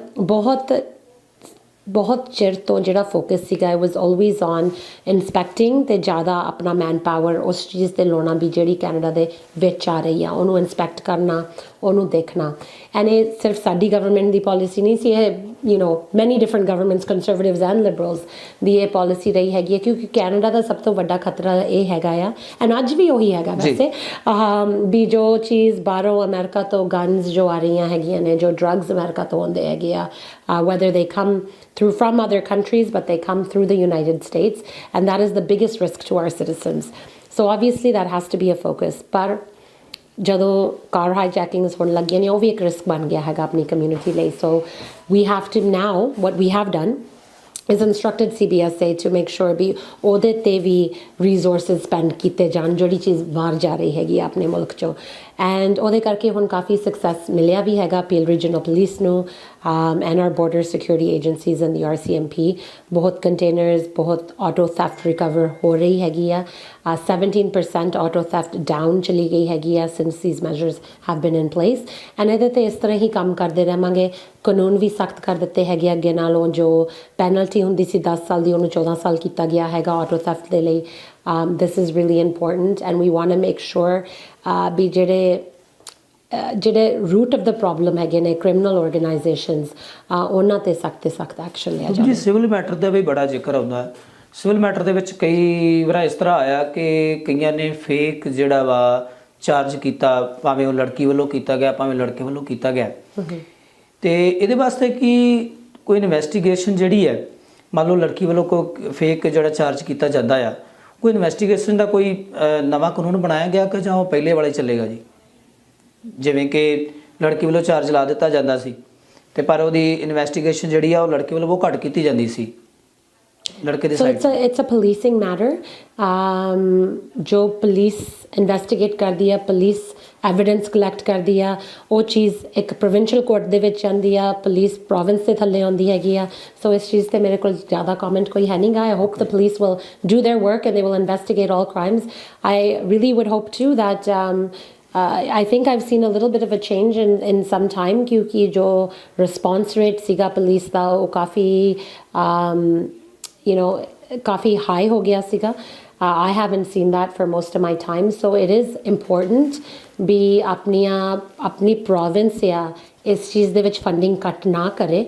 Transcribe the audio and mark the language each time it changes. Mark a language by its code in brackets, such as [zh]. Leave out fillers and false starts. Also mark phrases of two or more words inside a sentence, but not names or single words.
[pa] ਬਹੁਤ ਚਿਰ ਤੋਂ ਜਿਹੜਾ ਫੋਕਸ ਸੀਗਾ [en] It was always on inspecting [pa] ਤੇ ਜ਼ਿਆਦਾ ਆਪਣਾ [en] man power [pa] ਉਸ ਚੀਜ਼ ਤੇ ਲਾਉਣਾ ਵੀ ਜਿਹੜੀ ਕੈਨੇਡਾ ਦੇ ਵਿੱਚ ਆ ਰਹੀ ਆ ਉਹਨੂੰ ਇਨਸਪੈਕਟ ਕਰਨਾ ਉਹਨੂੰ ਦੇਖਣਾ ਐਂਡ ਇਹ ਸਿਰਫ ਸਾਡੀ ਗਵਰਨਮੈਂਟ ਦੀ ਪਾਲਿਸੀ ਨਹੀਂ ਸੀ ਇਹ [en] many different governments conservatives and liberals [pa] ਦੀ ਇਹ ਪਾਲਿਸੀ ਰਹੀ ਹੈਗੀ ਹੈ ਕਿਉਂਕਿ ਕੈਨੇਡਾ ਦਾ ਸਭ ਤੋਂ ਵੱਡਾ ਖਤਰਾ ਇਹ ਹੈਗਾ ਆ ਐਂਡ ਅੱਜ ਵੀ ਉਹੀ ਹੈਗਾ ਵੈਸੇ ਵੀ ਜੋ ਚੀਜ਼ ਬਾਹਰੋਂ ਅਮਰੀਕਾ ਤੋਂ ਗਨਸ ਜੋ ਆ ਰਹੀਆਂ ਹੈਗੀਆਂ ਨੇ ਜੋ ਡਰੱਗਸ ਅਮਰੀਕਾ ਤੋਂ ਆਉਂਦੇ ਹੈਗੇ ਆ [en] whether they come through from other countries but they come through the United States and that is the biggest risk to our citizens so obviously that has to be a [pa] focus ਪਰ ਜਦੋਂ [en] car hijackings [pa] ਹੋਣ ਲੱਗੀਆਂ ਨੇ ਉਹ ਵੀ ਇੱਕ ਰਿਸਕ ਬਣ ਗਿਆ ਹੈਗਾ ਆਪਣੀ ਕਮਿਊਨਿਟੀ ਲਈ ਸੋ [en] we have to now what we have done is instructed CBSA to make sure [pa] ਵੀ ਉਹਦੇ ਤੇ ਵੀ [en] resources spend [pa] ਕੀਤੇ ਜਾਣ ਜਿਹੜੀ ਚੀਜ਼ ਬਾਹਰ ਜਾ ਰਹੀ ਹੈਗੀ ਆਪਣੇ ਮੁਲਕ ਚੋਂ ਐਂਡ ਉਹਦੇ ਕਰਕੇ ਹੁਣ ਕਾਫੀ ਸਕਸੈਸ ਮਿਲਿਆ ਵੀ ਹੈਗਾ ਪੀਲ ਰੀਜਨਲ ਪੁਲਿਸ ਨੂੰ [en] and our border security agencies and the RCMP [pa] ਬਹੁਤ ਕੰਟੇਨਰਸ ਬਹੁਤ [en] auto theft [pa] ਰਿਕਵਰ ਹੋ ਰਹੀ ਹੈਗੀ ਆ 17% [en] auto theft [pa] ਡਾਊਨ ਚਲੀ ਗਈ ਹੈਗੀ ਆ since [en] these measures have been in place and [pa] ਇਹਦੇ ਤੇ ਇਸ ਤਰ੍ਹਾਂ ਹੀ ਕੰਮ ਕਰਦੇ ਰਹਾਂਗੇ ਕਾਨੂੰਨ ਵੀ ਸਖਤ ਕਰ ਦਿੱਤੇ ਹੈਗੇ ਅੱਗੇ ਨਾਲੋਂ ਜੋ ਪੈਨਲਟੀ ਹੁੰਦੀ ਸੀ 10 ਸਾਲ ਦੀ ਉਹਨੂੰ 14 ਸਾਲ ਕੀਤਾ ਗਿਆ ਹੈਗਾ [en] auto theft [pa] ਦੇ ਲਈ [en] this is really important and we want to make sure [pa] ਵੀ ਜਿਹੜੇ [en] root of the problem [pa] ਹੈਗੇ ਨੇ [en] criminal organisations [pa] ਉਹਨਾਂ ਤੇ ਸਖਤ ਐਕਸ਼ਨ ਲਿਆ ਜਾਵੇ ਜੀ [en] civil matter [pa] ਦਾ ਵੀ ਬੜਾ ਜ਼ਿਕਰ ਆਉਂਦਾ [en] civil matter [pa] ਦੇ ਵਿੱਚ ਕਈ ਵਾਰ ਇਸ ਤਰ੍ਹਾਂ ਆਇਆ ਕਿ ਕਈਆਂ ਨੇ ਫੇਕ ਜਿਹੜਾ ਵਾ ਚਾਰਜ ਕੀਤਾ ਭਾਵੇਂ ਉਹ ਲੜਕੀ ਵੱਲੋਂ ਕੀਤਾ ਗਿਆ ਭਾਵੇਂ ਲੜਕੇ ਵੱਲੋਂ ਕੀਤਾ ਗਿਆ ਤੇ ਇਹਦੇ ਵਾਸਤੇ ਕੀ ਕੋਈ ਇਨਵੈਸਟੀਗੇਸ਼ਨ ਜਿਹੜੀ ਹੈ ਮੰਨ ਲਓ ਲੜਕੀ ਵੱਲੋਂ ਕੋਈ ਫੇਕ ਜਿਹੜਾ ਚਾਰਜ ਕੀਤਾ ਜਾਂਦਾ ਆ ਕੋਈ ਇਨਵੈਸਟੀਗੇਸ਼ਨ ਦਾ ਕੋਈ ਨਵਾਂ ਕਾਨੂੰਨ ਬਣਾਇਆ ਗਿਆ ਕਿ ਜਾਂ ਉਹ ਪਹਿਲੇ ਵਾਲੇ ਚੱਲੇਗਾ ਜੀ? ਜਿਵੇਂ ਕਿ ਲੜਕੀ ਵੱਲੋਂ ਚਾਰਜ ਲਾ ਦਿੱਤਾ ਜਾਂਦਾ ਸੀ ਤੇ ਪਰ ਉਹਦੀ ਇਨਵੈਸਟੀਗੇਸ਼ਨ ਜਿਹੜੀ ਆ ਉਹ ਲੜਕੇ ਵੱਲੋਂ ਬਹੁਤ ਘੱਟ ਕੀਤੀ ਜਾਂਦੀ ਸੀ ਲੜਕੇ ਦੀ [en] So ਸਾਈਡ it's a policing matter. [hi] जो पुलिस इन्वेस्टिगेट करती है, पुलिस एविडेंस कलैक्ट करती है, वो चीज़ एक [en] provincial court [pa] ਦੇ ਵਿਚ ਆਂਦੀ ਹੈ, [hi] पुलिस प्रोविंस से [pa] ਥੱਲੇ ਆਂਦੀ ਹੈਗੀ ਆ. [hi] सो इस चीज़ ते मेरे को ज़्यादा कमेंट कोई है नहीं गा. [en] I hope the police will do their work and they will investigate all crimes. I really would hope to that I think I've seen a little bit of a change in some time [hi] क्योंकि जो response rate सीगा पुलिस दा वो काफ़ी high हो गया सीगा. [en] I haven't seen that for most of my time, so it is important [hi] भी अपनी province या इस चीज़ दे विच funding cut ना करे.